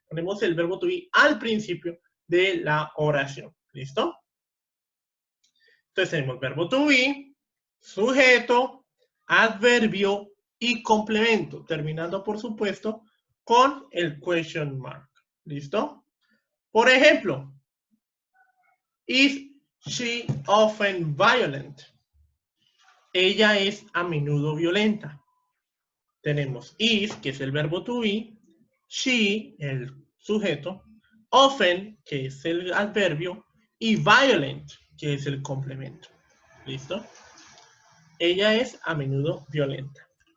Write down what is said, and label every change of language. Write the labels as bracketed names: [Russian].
[Spanish] Ponemos el verbo [English] to be [Spanish] al principio de la oración. ¿Listo? Entonces tenemos verbo [English] to be, [Spanish] sujeto, adverbio y complemento, terminando por supuesto con el [English] question mark. [Spanish] ¿Listo? Por ejemplo, [English] is she often violent? [Spanish] Ella es a menudo violenta. Tenemos is, que es el verbo to be, she, el sujeto, often, que es el adverbio, y violent, que es el complemento. ¿Listo? Ella es a menudo violenta.